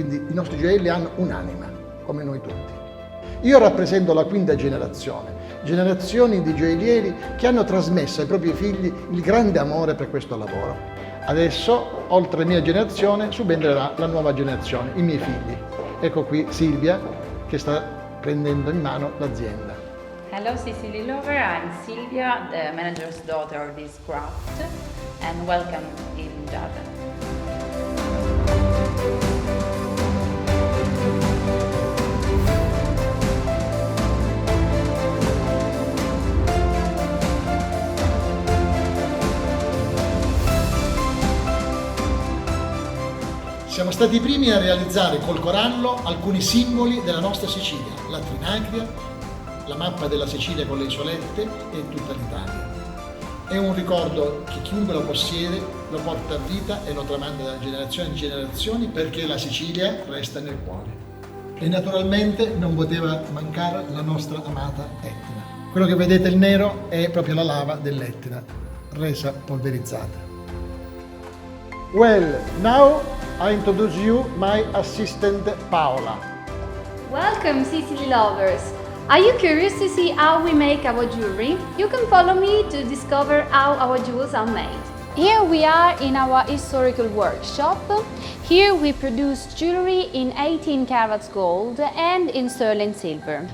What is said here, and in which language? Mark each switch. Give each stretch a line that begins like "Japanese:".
Italian: Quindi i nostri gioielli hanno un'anima, come noi tutti. Io rappresento la quinta generazioni di gioiellieri che hanno trasmesso ai propri figli il grande amore per questo lavoro. Adesso, oltre la mia generazione, subentrerà la nuova generazione, i miei figli. Ecco qui Silvia che sta prendendo in mano l'azienda.
English: Hello Sicily lover, I'm Silvia, the manager's daughter of this craft, and welcome in Giarre.
Italian: Siamo stati i primi a realizzare col corallo alcuni simboli della nostra Sicilia, la Trinacria, la mappa della Sicilia con le isolette e tutta l'Italia. È un ricordo che chiunque lo possiede lo porta a vita e lo tramanda da generazione in generazioni perché la Sicilia resta nel cuore. E naturalmente non poteva mancare la nostra amata Etna. Quello che vedete il nero è proprio la lava dell'Etna, resa polverizzata.
English: Well, now I introduce you my assistant Paola. Welcome Sicily lovers! Are you curious to see how we make our jewelry? You can follow me to discover how our jewels are made. Here we are in our historical workshop. Here we produce jewelry in 18 carats gold and in sterling silver.